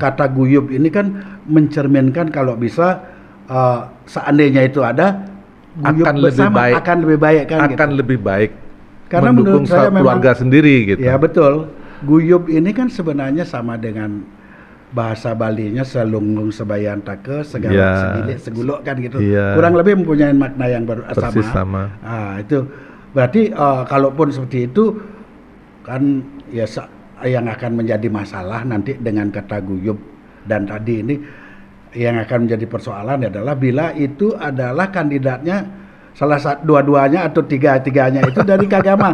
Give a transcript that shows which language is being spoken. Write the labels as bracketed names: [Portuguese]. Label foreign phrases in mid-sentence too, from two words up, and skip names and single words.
[Indonesian] kata guyub ini kan mencerminkan kalau bisa seandainya itu ada guyub bersama akan lebih baik kan. Akan lebih baik. Karena mendukung keluarga sendiri gitu. Ya betul. Guyub ini kan sebenarnya sama dengan bahasa Balinya [Balinese] selunglung sebayan take segala segilik seguluk [Indonesian] kan gitu. Kurang lebih mempunyai makna yang sama. Itu berarti kalaupun seperti itu kan ya yang akan menjadi masalah nanti dengan kata guyub dan tadi ini yang akan menjadi persoalan adalah bila itu adalah kandidatnya salah satu dua-duanya atau tiga-tiganya itu dari Kagama.